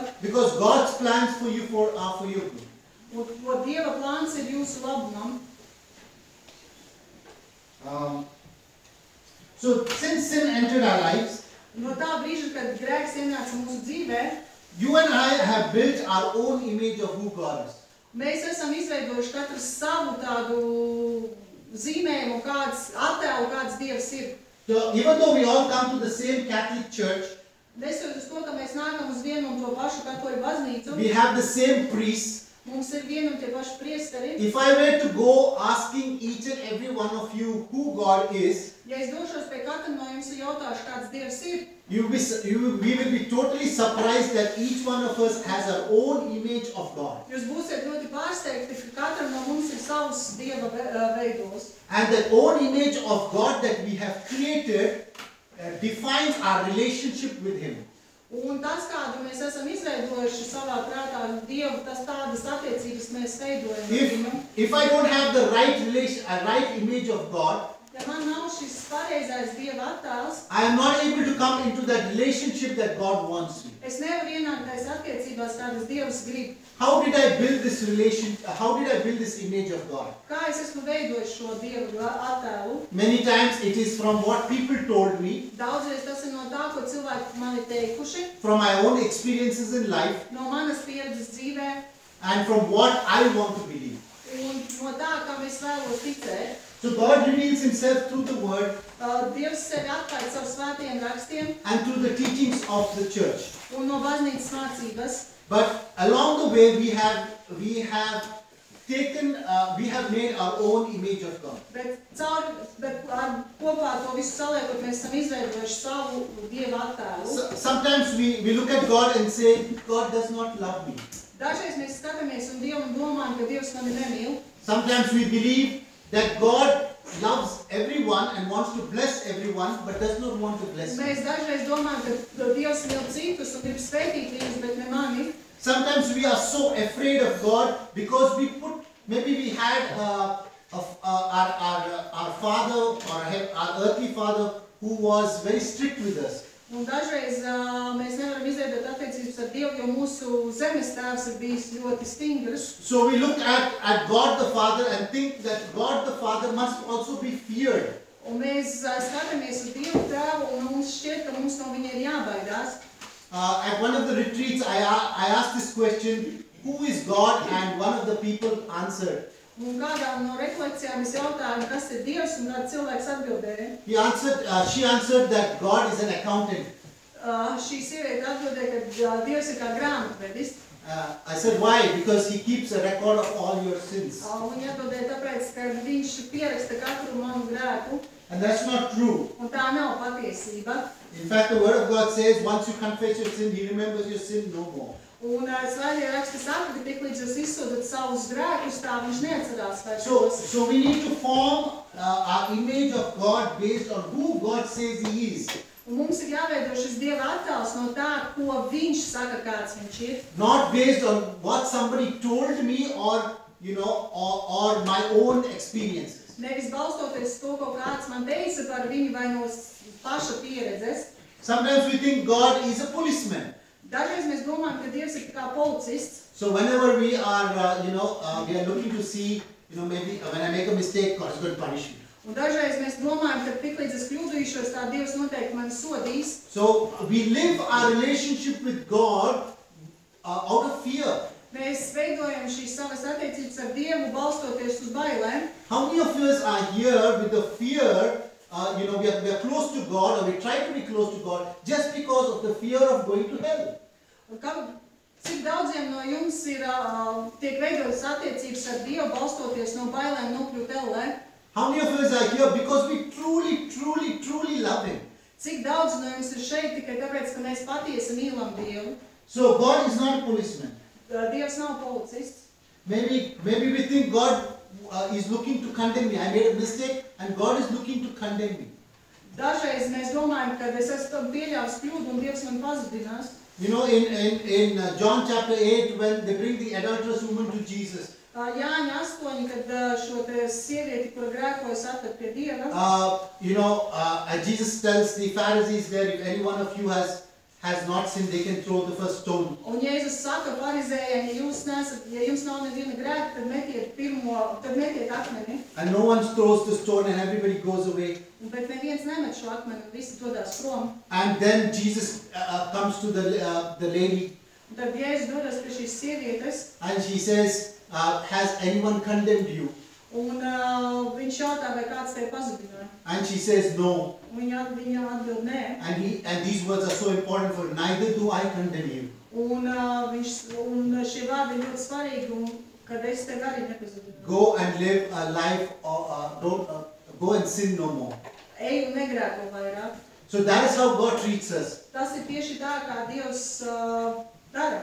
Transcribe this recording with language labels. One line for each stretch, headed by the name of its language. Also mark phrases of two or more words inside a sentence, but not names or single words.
English: Because God's plans for you are for your good.
Latvian: un ko Dieva plāns ir jūsu labumam.
English: So since sin entered our lives,
Latvian: No tā brīža, kad grēks ienāca mūsu dzīvē,
English: you and I have built our own image of who God is.
Latvian: mēs esam izveidojuši katrs savu tādu zīmējumu, kāds attēlu, kāds Dievs ir.
English: So even though we all come to the same Catholic church,
Latvian: Nesot uz to, ka mēs nākam uz vienu un to pašu katoļu baznīcu,
English: we have the same priests.
Latvian: mums ir vieni un tie paši priesteri.
English: If I were to go asking each and every one of you who God is,
Latvian: Ja es došos pie katra no jums un jautāšu, kāds Dievs ir,
English: we will be totally surprised that each one of us has our own image of God.
Latvian: jūs būsiet ļoti pārsteigti, ka katram no mums ir savs Dieva veidos.
English: And that own image of God that we have created defines our relationship with Him.
Latvian: Un tas, kādu mēs esam izveidojuši savā prātā ar Dievu, tas tādas attiecības mēs veidojam ar viņu.
English: If I don't have the right image of God,
Latvian: Ja man nav šis pareizais Dieva attēls,
English: I am not able to come into that relationship that God wants me.
Latvian: es nevaru ienākt tais attiecībās, kādas Dievs grib.
English: How did I build this relation? How did I build this image of God?
Latvian: Kā es esmu veidojis šo Dieva attēlu?
English: Many times it is from what people told me,
Latvian: Daudzreiz tas ir no tā, ko cilvēki man ir teikuši,
English: from my own experiences in life,
Latvian: no manas pieredzes dzīvē,
English: and from what I want to believe.
Latvian: un no tā, kam es vēlos ticēt.
English: So God reveals Himself through the Word
Latvian: Dievs sevi atklāja caur svētajiem rakstiem
English: and through the teachings of the church.
Latvian: un no baznīcas mācības.
English: But along the way, we have made our own image of God.
Latvian: Bet ar kopā to visu saliekot, mēs esam izveidojuši savu Dieva attēlu.
English: Sometimes we look at God and say, God does not love me.
Latvian: Dažreiz mēs skatāmies un Dievam domājam, ka Dievs mani nemīl.
English: Sometimes we believe that God loves everyone and wants to bless everyone, but does not want to bless me.
Latvian: Mēs dažreiz domājam, ka Dievs mīl citus un grib svētīt viņus, bet ne mani.
English: Sometimes we are so afraid of God because maybe we had our father or our earthly father who was very strict with us.
Latvian: Un dažreiz mēs nevaram izveidot attiecības ar Dievu, jo mūsu zemes tēvs ir bijis ļoti stingrs.
English: So we look at God the Father and think that God the Father must also be feared.
Latvian: Un mēs skatāmies uz Dievu tēvu un mums šķiet, ka mums no viņa ir jābaidās.
English: At one of the retreats, I asked this question, who is God? And one of the people answered.
Latvian: Un kādā no rekolekcijām es jautāju, kas ir Dievs, un kāds cilvēks atbildēja.
English: She answered that God is an accountant.
Latvian: Šī sieviete atbildēja, ka Dievs ir kā grāmatvedis.
English: I said, why? Because He keeps a record of all your sins.
Latvian: Viņa atbildēja tāpēc, ka viņš pieraksta katru manu grēku,
English: And that's not true.
Latvian: un tā nav patiesība.
English: In fact, the Word of God says, once you confess your sin, He remembers your sin no more.
Latvian: Un svētie raksti saka, ka tiklīdz jūs izsūdat savus grēkus, tā viņš neatcerās vairs
English: So
Latvian: tos.
English: we need to form our image of God based on who God says He is.
Latvian: Un mums ir jāveido šis Dieva attēls no tā, ko viņš saka, kāds viņš ir.
English: Not based on what somebody told me or my own experiences.
Latvian: Nevis balstoties to, ko kāds man teica par viņu vai no paša pieredzes.
English: Sometimes we think God is a policeman.
Latvian: Dažreiz mēs domājam, ka Dievs ir kā policists.
English: So whenever we are, we are looking to see, maybe when I make a mistake, God is going to punish me.
Latvian: Un dažreiz mēs domājam, ka tiklīdz es kļūdīšos, tā Dievs noteikti mani sodīs.
English: So we live our relationship with God out of fear.
Latvian: Mēs veidojam šīs savas attiecības ar Dievu, balstoties uz bailēm.
English: How many of us are here with the fear, we are close to God, or we try to be close to God, just because of the fear of going to hell?
Latvian: Cik daudziem no jums ir tiek veidotas attiecības ar Dievu, balstoties no bailēm nokļūt ellē?
English: How many of us are here because we truly, truly, truly love Him?
Latvian: Cik daudz no jums ir šeit tikai tāpēc, ka mēs patiesi mīlam Dievu?
English: So God is not a policeman.
Latvian: Dievs nav policists.
English: Maybe we think God is looking to condemn me. I made a mistake and God is looking to condemn me.
Latvian: Dažreiz mēs domājam, ka es esmu pieļāvis kļūdu un Dievs man pazudinās.
English: You know, in John chapter 8, when they bring the adulterous woman to Jesus,
Latvian: Jāņa 8, kad šo te sievieti, kura grēkojas, atved pie Dieva,
English: Jesus tells the Pharisees there, if any one of you has not sinned, they can throw the first stone.
Latvian: un Jēzus saka farizējiem, ja jums nav neviena grēka, tad metiet akmeni.
English: And no one throws the stone and everybody goes away.
Latvian: Bet neviens nemet šo akmeni, un visi dodās prom.
English: And then Jesus comes to the lady
Latvian: Un tad Jēzus dodas pie šīs sievietes,
English: and she says, has anyone condemned you?
Latvian: un viņš jautā, vai kāds tevi pazudināja.
English: And she says, no.
Latvian: Viņa atbild nē.
English: And these words are so important for her. Neither do I condemn you.
Latvian: Un šie vārdi ir ļoti svarīgi, un kad es tevi arī nepazudināju.
English: Go and live a life, go and sin no more.
Latvian: Ej un negrēko vairāk.
English: So that is how God treats us.
Latvian: Tas ir tieši tā, kā Dievs dara.